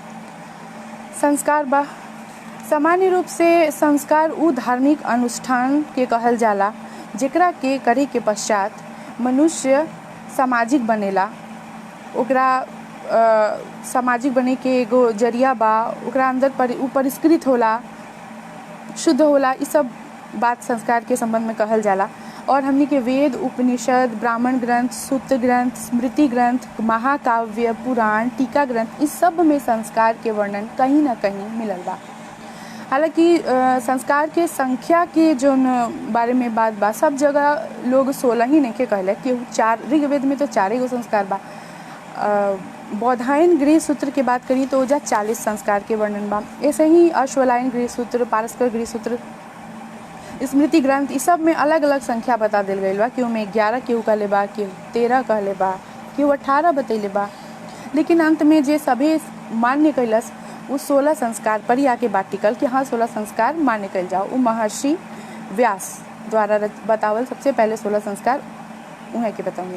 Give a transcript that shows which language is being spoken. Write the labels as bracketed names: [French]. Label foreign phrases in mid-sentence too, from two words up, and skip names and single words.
[Bhojpuri] संस्कार बा सामान्य रूप से संस्कार उ धार्मिक अनुष्ठान के कहल जाला जेकरा के करे के पश्चात मनुष्य सामाजिक बनेला। ओकरा सामाजिक बने के एगो जरिया बा, ओकरा अंदर परिष्कृत होला, शुद्ध होला। ये सब बात संस्कार के संबंध में कहल जाला। और हमनी के वेद, उपनिषद, ब्राह्मण ग्रंथ, सूत्र ग्रंथ, स्मृति ग्रंथ, महाकाव्य, पुराण, टीका ग्रंथ, इस सब में संस्कार के वर्णन कहीं ना कहीं मिलल बा। हालांकि संस्कार के संख्या के जो बारे में बात बा, सब जगह लोग 16 ही नहीं के कहले कि 4, ऋग्वेद में तो 4 गो संस्कार बा। बौधायन गृह सूत्र की बात करी तो ओजा 40 संस्कार के वर्णन बा। ऐसे ही अश्वलायन गृह सूत्र, पारस्कर गृह सूत्र, स्मृति ग्रंथ, इस सब में अलग अलग संख्या बता दिल गई बा। केहू में 11 केहू कहले बा, केहू 13 कहले बा, केहू 18 बतैले बा। लेकिन अंत में जे सभी मान्य कैलस वो 16 संस्कार पर ही आके बात टिकल कि हाँ 16 संस्कार मान्य कल जाओ। वो महर्षि व्यास द्वारा बतावल सबसे पहले 16 संस्कार उन्हें के बताऊंगी।